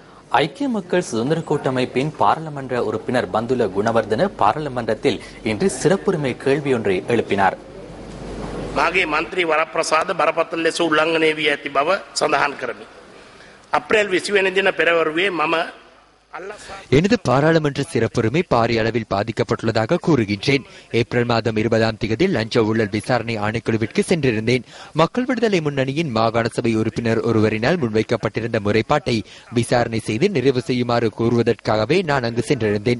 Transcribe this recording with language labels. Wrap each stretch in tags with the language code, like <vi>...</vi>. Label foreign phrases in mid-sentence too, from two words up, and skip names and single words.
<ta>ஐக்கிய மக்கள் சுதந்திர கூட்டமைப்பின் பாராளுமன்ற உறுப்பினர் பந்துல குணவர்தன பாராளுமன்றத்தில் இன்று சிறப்புரிமை கேள்வி ஒன்றை எழுப்பினார்.</ta> <si>මාගේ මන්ත්‍රී වරප්‍රසාද බරපතල ලෙස උල්ලංඝනය වී ඇති බව සඳහන් කරමි. අප්‍රේල් 20 වෙනි දින පෙරවරුවේ මම</si> <ta>எனது பாராளுமன்ற சிறப்புரிமை பாரிய அளவில் பாதிக்கப்பட்டுள்ளதாக கூறுகின்றேன். ஏப்ரல் மாதம் 20ஆம் தேதி லஞ்ச ஊழல் விசாரணை ஆணைக்குழுவிற்கு சென்றிருந்தேன். மக்கள் விடுதலை முன்னணியின் மாகாண சபை உறுப்பினர் ஒருவரினால் முன்வைக்கப்பட்டிருந்த முறைப்பாட்டை விசாரணை செய்து நிறைவு செய்யுமாறு கூறுவதற்காகவே நான் அங்கு சென்றிருந்தேன்.</ta>